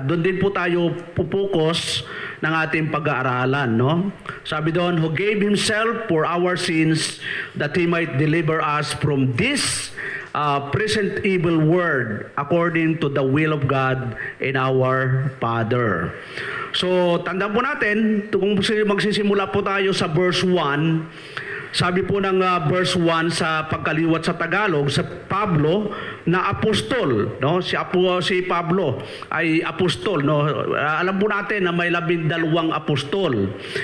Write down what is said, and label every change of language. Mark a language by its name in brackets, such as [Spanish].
[Filipino] At doon din po tayo pupukus ng ating pag-aaralan, no? Sabi doon, [English] who gave himself for our sins that he might deliver us from this present evil world according to the will of God and our Father. [Filipino] So, tandaan po natin, kung magsisimula po tayo sa verse 1, sabi po ng verse 1 sa pagkaliwat sa Tagalog, sa Pablo na apostol, no? Si Pablo ay apostol, no? Alam po natin na may 12 apostol.